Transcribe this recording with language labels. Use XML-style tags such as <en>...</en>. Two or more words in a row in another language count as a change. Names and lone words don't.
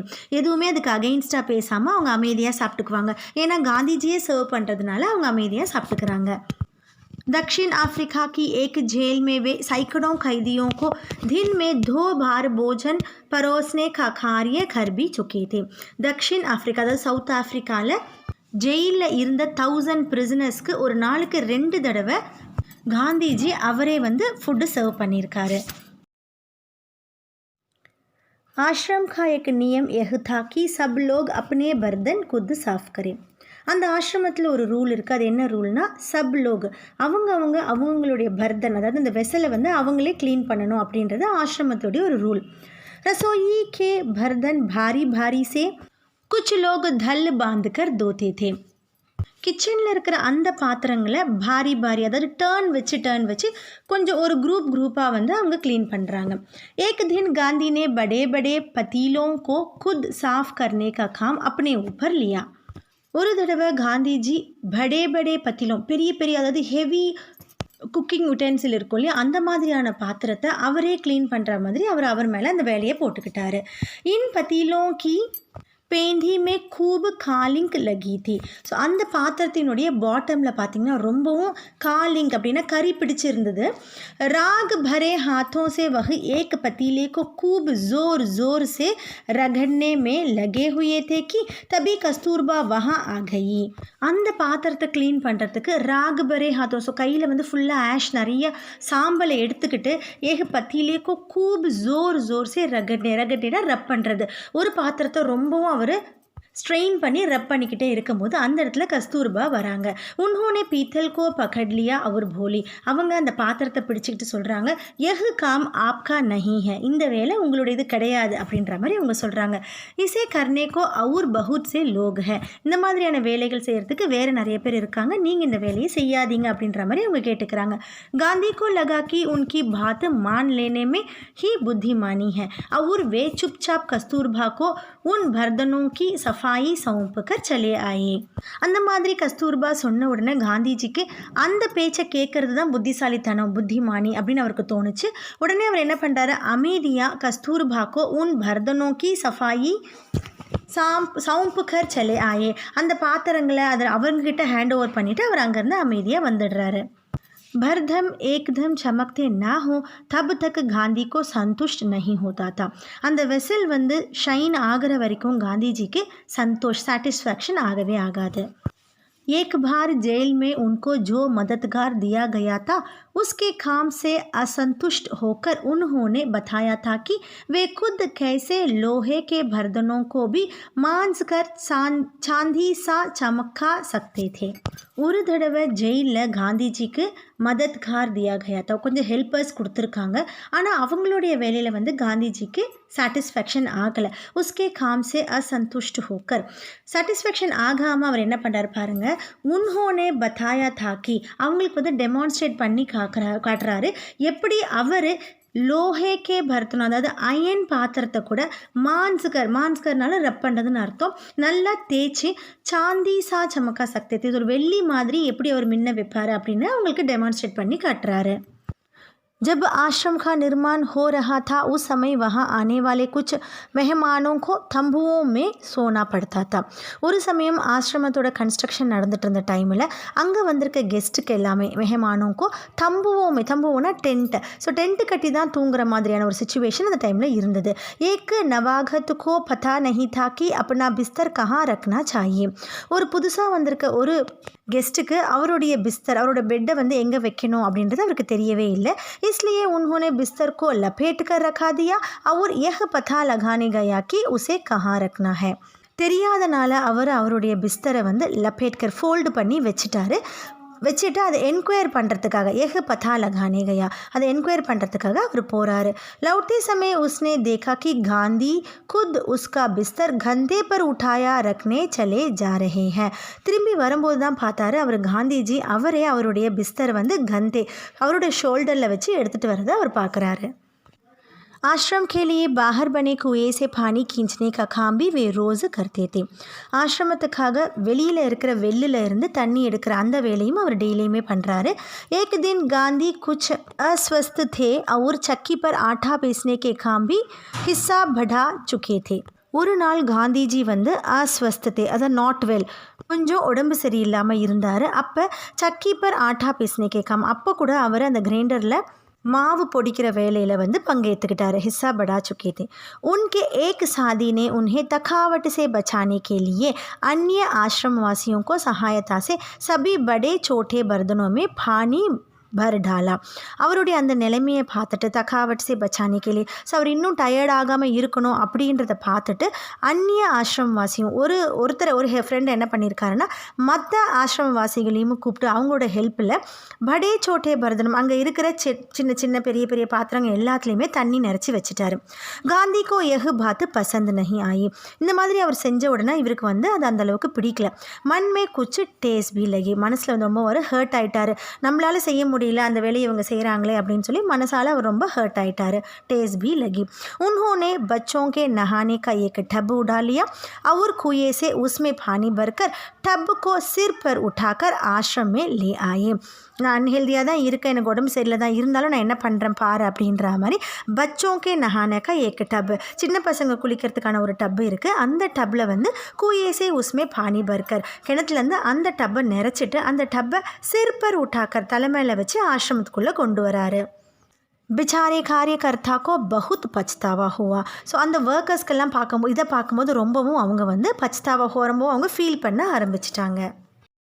<ta>எதுவுமே அதுக்கு அகெயின்ஸ்டாக பேசாமல் அவங்க அமைதியாக சாப்பிட்டுக்குவாங்க. ஏன்னா காந்திஜியே சர்வ் பண்ணுறதுனால அவங்க அமைதியாக சாப்பிட்டுக்கிறாங்க.</ta> <hi>दक्षिण अफ्रीका की एक जेल में वे सैकड़ों कैदियों को दिन में 2 बार भोजन परोसने का कार्य कर भी चुके थे.</hi> <ta>दक्षिण अफ्रीका अதாவது சவுத் ஆஃப்ரிக்காவில் ஜெயிலில் இருந்த 1000 பிரிசனர்ஸ்க்கு ஒரு நாளுக்கு 2 தடவை காந்திஜி அவரே வந்து</ta> <en>food serve</en> <ta>பண்ணியிருக்காரு.</ta> <hi>आश्रम का एक नियम यह था कि सब लोग अपने बर्तन खुद साफ करें.</hi> <ta>அந்த ஆசிரமத்தில் ஒரு ரூல் இருக்குது. அது என்ன ரூல்னா,</ta> <hi>सब लोग</hi> <ta>அவங்களுடைய பர்தன் அதாவது இந்த வெசலை வந்து அவங்களே க்ளீன் பண்ணணும் அப்படின்றது ஆசிரமத்துடைய ஒரு ரூல்.</ta> <hi>रसोई के बर्तन बारी बारी से कुछ लोग दल बाँध कर धोते थे.</hi> <ta>கிச்சனில் இருக்கிற அந்த பாத்திரங்களை பாரி அதாவது டர்ன் வச்சு கொஞ்சம் ஒரு குரூப்பாக வந்து அவங்க க்ளீன் பண்ணுறாங்க.</ta> <hi>एक दिन गांधी ने बड़े बड़े पतीलों को खुद साफ करने का काम अपने ऊपर लिया.</hi> <ta>ஒரு தடவை காந்திஜி</ta> <hi>बड़े पतीलों</hi> <ta>பெரிய அதாவது</ta> <en>heavy cooking utensil</en> <ta>இருக்கும் இல்லையா, அந்த மாதிரியான பாத்திரத்தை அவரே க்ளீன் பண்ணுற மாதிரி அவர் மேலே அந்த வேலையை போட்டுக்கிட்டாரு.</ta> <hi>इन पतीलों की पेंदी में खूब कालिख लगी थी.</hi> <ta>ஸோ அந்த பாத்திரத்தினுடைய பாட்டமில் பார்த்திங்கன்னா ரொம்பவும் காலிங்க் அப்படின்னா கறி பிடிச்சிருந்தது.</ta> <hi>ராக் भरे हाथों से वह एक पतीले को खूब जोर से रगड़ने में लगे हुए थे कि तभी कस्तूरबा वहाँ आ गई.</hi> <ta>அந்த பாத்திரத்தை க்ளீன் பண்ணுறதுக்கு</ta> <hi>राख भरे हाथों</hi> <ta>ஸோ கையில் வந்து ஃபுல்லாக ஆஷ் நிறைய சாம்பலை எடுத்துக்கிட்டு</ta> <hi>एक पतीले को खूब जोर से रगड़ना</hi> <ta>ரப் பண்ணுறது. ஒரு பாத்திரத்தை ரொம்பவும் அவர் ஸ்ட்ரெயின் பண்ணி ரப் பண்ணிக்கிட்டே இருக்கும்போது அந்த இடத்துல கஸ்தூர்பா வராங்க.</ta> <hi>उन्होंने पीतल को पकड़ लिया और बोली.</hi> <ta>அவங்க அந்த பாத்திரத்தை பிடிச்சிக்கிட்டு சொல்கிறாங்க,</ta> <hi>यह काम आपका नहीं है,</hi> <ta>இந்த வேலை உங்களுடைய இது கிடையாது அப்படின்ற மாதிரி அவங்க சொல்கிறாங்க.</ta> <hi>इसे करने को और बहुत से लोग हैं,</hi> <ta>இந்த மாதிரியான வேலைகள் செய்கிறதுக்கு வேறு நிறைய பேர் இருக்காங்க, நீங்கள் இந்த வேலையை செய்யாதீங்க அப்படின்ற மாதிரி அவங்க கேட்டுக்கிறாங்க.</ta> <hi>गांधी को लगा कि उनकी बात मान लेने में ही बुद्धिमानी है और वे चुपचाप कस्तूरबा को उन बर्तनों की सफाई सौंप कर चले आए.</hi> <ta>அந்த மாதிரி கஸ்தூர்பா சொன்ன உடனே காந்திஜிக்கு அந்த பேச்சை கேட்கறது தான் புத்திசாலித்தனம், புத்திமானி அப்படின்னு அவருக்கு தோணுச்சு. உடனே அவர் என்ன பண்ணுறாரு, அமைதியாக</ta> <hi>कस्तूरबा को उन बर्तनों की सफ़ाई सौंप कर चले आए,</hi> <ta>அந்த பாத்திரங்களை அதை அவங்ககிட்ட</ta> <en>hand over</en> <ta>பண்ணிவிட்டு அவர் அங்கேருந்து அமைதியாக வந்துடுறாரு.</ta> <hi>भरदम एकदम चमकते ना हो तब तक गांधी को संतुष्ट नहीं होता था.</hi> <ta>அந்த வெசல் வந்து ஷைன் ஆகிற வரைக்கும் காந்திஜிக்கு சாட்டிஸ்ஃபேக்ஷன் ஆகவே ஆகாது.</ta> <hi>एक बार जेल में उनको जो मददगार दिया गया था उसके काम से असंतुष्ट होकर उन्होंने बताया था कि वे खुद कैसे लोहे के बर्तनों को भी मांझ कर चांदी सा चमका सकते थे.</hi> <ta>ஒரு தடவை ஜெயிலில் காந்திஜிக்கு</ta> <hi>मददगार दिया गया था,</hi> <ta>கொஞ்சம் ஹெல்ப்பர்ஸ் கொடுத்துருக்காங்க. ஆனால் அவங்களுடைய வேலையில் வந்து காந்திஜிக்கு சாட்டிஸ்ஃபேக்ஷன் ஆகலை.</ta> <hi>उसके काम से असंतुष्ट होकर,</hi> <ta>சாட்டிஸ்ஃபேக்ஷன் ஆகாமல் அவர் என்ன பண்ணுறாரு பாருங்கள்.</ta> <hi>उन्होंने बताया था कि,</hi> <ta>அவங்களுக்கு வந்து டெமான்ஸ்ட்ரேட் பண்ணி காட்டுறாரு எப்படி அவர்</ta> <hi>लोहे के बर्तन,</hi> <ta>அதாவது அயன் பாத்திரத்தை கூட மான்ஸ்கர்னால ரப் பண்ணுறதுன்னு அர்த்தம், நல்லா தேய்ச்சி</ta> <hi>चाँदी सा चमका सकती,</hi> <ta>இது ஒரு வெள்ளி மாதிரி எப்படி அவர் மின்ன வைப்பார் அப்படின்னு அவங்களுக்கு டெமான்ஸ்ட்ரேட் பண்ணி காட்டுறாரு.</ta> <hi>जब आश्रम का निर्माण हो रहा था उस समय वहाँ आने वाले कुछ मेहमानों को तंबुओं में सोना पड़ता था.</hi> <ta>ஒரு சமயம் ஆசிரமத்தோட கன்ஸ்ட்ரக்ஷன் நடந்துட்டு இருந்த டைமில் அங்கே வந்திருக்க கெஸ்ட்டுக்கு எல்லாமே</ta> <hi>मेहमानों को तंबुओंना</hi> <ta>டென்ட்டு, ஸோ டென்ட்டு கட்டி தான் தூங்குற மாதிரியான ஒரு சுச்சுவேஷன் அந்த டைமில் இருந்தது.</ta> <hi>एक नवागत को पता नहीं था कि अपना बिस्तर कहाँ रखना चाहिए,</hi> <ta>ஒரு புதுசாக வந்திருக்க ஒரு கெஸ்ட்டுக்கு அவருடைய பிஸ்தர், அவரோட பெட்டை வந்து எங்கே வைக்கணும் அப்படின்றது அவருக்கு தெரியவே இல்லை.</ta> <hi>इसलिए उन्होंने बिस्तर को लपेट कर रखा दिया और यह पता लगाने गया कि उसे कहाँ रखना है.</hi> <ta>தெரியாதனால அவருடைய பிஸ்தரை வந்து லப்பேட்கர் ஃபோல்டு பண்ணி வச்சுட்டு அதை என்கொயர் பண்ணுறதுக்காக</ta> <hi>पता लगाने गया,</hi> <ta>அதை என்கொயர் பண்ணுறதுக்காக அவர் போகிறாரு.</ta> <hi>लौटते समय उसने देखा कि गांधी खुद उसका बिस्तर गंदे पर उठाया रखने चले जा रहे हैं.</hi> <ta>திரும்பி வரும்போது தான் பார்த்தாரு அவர் காந்திஜி அவரே அவருடைய பிஸ்தர் வந்து கந்தே அவருடைய ஷோல்டரில் வச்சு எடுத்துகிட்டு வரதை அவர் பார்க்குறாரு.</ta> <hi>आश्रम के लिए बाहर बने कुएं से पानी खींचने का काम भी वे रोज़ करते थे.</hi> <ta>ஆசிரமத்துக்காக வெளியில் இருக்கிற வெள்ளில் இருந்து தண்ணி எடுக்கிற அந்த வேலையும் அவர் டெய்லியுமே பண்ணுறாரு.</ta> <hi>एक दिन गांधी कुछ अस्वस्थ थे और चक्की पर आटा पीसने के काम भी हिस्सा बढ़ा चुके थे.</hi> <ta>ஒரு நாள் காந்திஜி வந்து அஸ்வஸ்தத்தை, அதாவது</ta> <en>not well,</en> <ta>கொஞ்சம் உடம்பு சரியில்லாமல் இருந்தார். அப்போ</ta> <hi>चक्की पर आटा पीसने के काम,</hi> <ta>அப்போ கூட அவர் அந்த கிரைண்டரில் மாவு பொடிக்கிற வேலையில் வந்து பங்கேற்றுக்கிட்டார்.</ta> <hi>हिस्सा बढ़ा चुके थे. उनके एक साथी ने उन्हें थकावट से बचाने के लिए अन्य आश्रमवासियों को सहायता से सभी बड़े छोटे बर्तनों में पानी भर डाला.</hi> <ta>அவருடைய அந்த நிலைமையை பார்த்துட்டு</ta> <hi>थकावट से बचाने के लिए,</hi> <ta>ஸோ அவர் இன்னும் டயர்ட் ஆகாமல் இருக்கணும் அப்படின்றத பார்த்துட்டு அந்நிய ஆசிரமவாசியும் ஒரு ஃப்ரெண்ட் என்ன பண்ணியிருக்காருன்னா மற்ற ஆசிரமவாசிகளையும் கூப்பிட்டு அவங்களோட ஹெல்ப்பில்</ta> <hi>बड़े छोटे बर्तन</hi> <ta>அங்கே இருக்கிற சின்ன சின்ன பெரிய பெரிய பாத்திரங்கள் எல்லாத்துலேயுமே தண்ணி நிறச்சி வச்சுட்டாரு.</ta> <hi>गांधी को यह बात पसंद नहीं आई,</hi> <ta>இந்த மாதிரி அவர் செஞ்ச உடனே இவருக்கு வந்து அது அந்தளவுக்கு பிடிக்கல.</ta> <hi>मन में कुछ ठेस भी लगी,</hi> <ta>மனசில் வந்து ரொம்ப ஒரு ஹர்ட் ஆகிட்டார். நம்மளால் செய்ய முடியல அந்த வேலையை இவங்க செய்கிறாங்களே அப்படின்னு சொல்லி மனசால அவர் ரொம்ப ஹர்ட் ஆயிட்டாரு.</ta> <hi>டேஸ் भी लगी. उन्होंने बच्चों के नहाने का एक टब उठा लिया और कुएं से उसमें पानी भरकर टब को सिर पर उठाकर आश्रम में ले आए.</hi> <ta>நான் அன்ஹெல்தியாக தான் இருக்கேன், எனக்கு உடம்பு சரியில்லை தான், இருந்தாலும் நான் என்ன பண்ணுறேன் பாரு அப்படின்ற மாதிரி</ta> <hi>बच्चों के नहाने का एक टब,</hi> <ta>சின்ன பசங்க குளிக்கிறதுக்கான ஒரு டப்பு இருக்குது. அந்த டப்பில் வந்து</ta> <hi>कुएँ से उसमें पानी भरकर,</hi> <ta>கிணத்துலேருந்து அந்த டப்பை நிறச்சிட்டு அந்த டப்பை</ta> <hi>सिर पर उठाकर</hi> <ta>தலைமையில் வச்சு ஆசிரமத்துக்குள்ளே கொண்டு வராரு.</ta> <hi>बेचारे कार्यकर्ता को बहुत पछतावा हुआ.</hi> <ta>ஸோ அந்த ஒர்க்கர்ஸ்க்கெல்லாம் பார்க்கும்போது ரொம்பவும் அவங்க வந்து பச்தாவா ரொம்ப அவங்க ஃபீல் பண்ண ஆரம்பிச்சிட்டாங்க.</ta>